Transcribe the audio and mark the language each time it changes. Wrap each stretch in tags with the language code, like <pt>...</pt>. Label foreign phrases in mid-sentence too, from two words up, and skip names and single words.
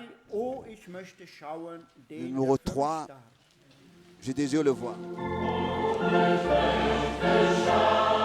<de>Oh, ich möchte schauen, den Numéro der für 3. mich starb.</de> <fr>Je désire le voir.</fr> <de>Ich möchte schauen,</de>